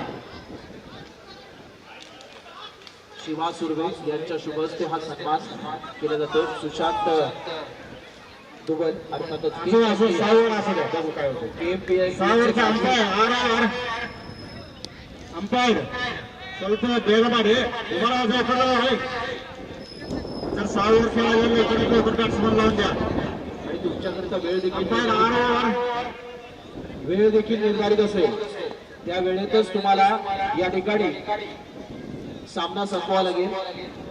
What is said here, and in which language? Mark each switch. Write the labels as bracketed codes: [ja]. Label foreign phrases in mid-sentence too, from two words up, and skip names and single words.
[mr] शिवा सुर्वे यांच्या शुभ हस्ते हा सन्मान केला जातो. सुशांत दुबल अर्थातच [kn] अंपायर ಸ್ವಲ್ಪ ಬೇಗ ಮಾಡಿ. [mr] जर 6 ओव्हर खेळायला बॅट्समन लावून द्या आणि तुमच्याकरता वेळ देखील निर्धारित असेल. त्या वेळेतच तुम्हाला या ठिकाणी सामना संपवावा लागेल.